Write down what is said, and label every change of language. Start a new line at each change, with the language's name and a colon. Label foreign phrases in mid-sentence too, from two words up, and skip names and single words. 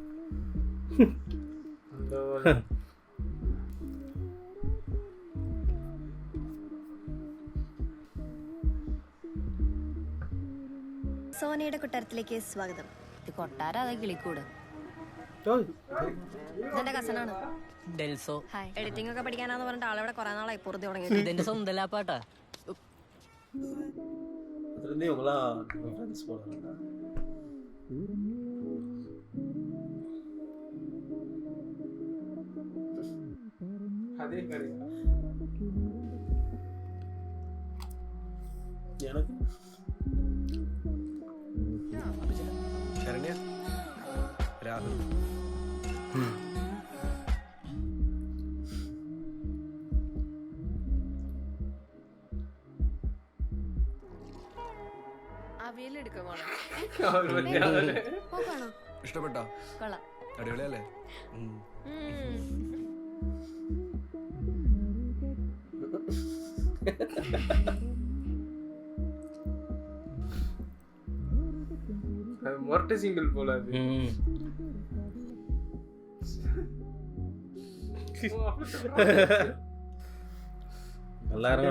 Malayalam: സോനയുടെ കൊട്ടാരത്തിലേക്ക് സ്വാഗതം. ഇത് കൊട്ടാരം അതാ കിളിക്കൂട്. ഇതെന്റെ കസനാണ് ഡെൽസോ. എഡിറ്റിംഗ് ഒക്കെ പഠിക്കാനാന്ന് പറഞ്ഞിട്ട് ആളവിടെ കുറെ നാളായി പുറത്ത് തുടങ്ങി. ഇതെന്റെ സ്വന്തം ലാപ്പാട്ടാ.
Tamil: அதுலேருந்தே இவங்களாம் ஃப்ரெண்ட்ஸ் போகிறாங்க. அதே கரையா எனக்கு
Malayalam: ശരണ്യ രാഹുൽ ഇഷ്ടപ്പെട്ടോ? കൊള്ളാം. അടിപൊളിയല്ലേ?
Tamil: மொரட்டை சிங்கிள் போல அது. நல்லா இருக்குடா.